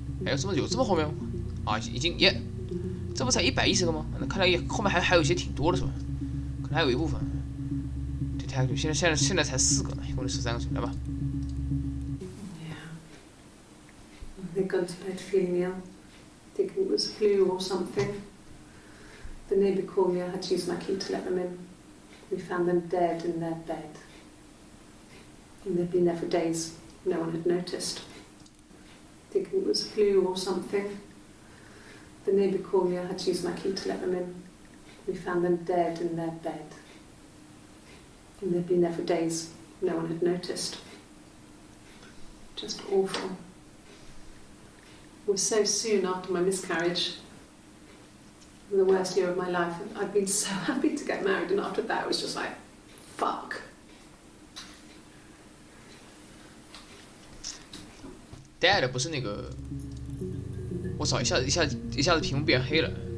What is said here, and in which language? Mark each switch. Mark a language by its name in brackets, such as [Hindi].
[Chinese] 哎，有这么后面吗？啊，已经耶，这不才110个吗？那看来也后面还有一些挺多的是吧？可能还有一部分。 detective 现在才4个呢，一共13个，来吧。 [English] They'd gone to bed feeling ill, thinking it was flu or something. The neighbour called me. I had to use my key to let them in. We found them dead in their bed. And they'd been there for days. No one had noticed. Thinking it was flu or something. The neighbour called me. I had to use my key to let them in. We found them dead in their bed. And they'd been there for days. No one had noticed. Just awful. It was so soon after my miscarriage. The worst year of my life. I'd been so happy to get married, and after that it was just like, fuck. [Chinese] Dad 不是那个，我操，一下子屏幕变黑了。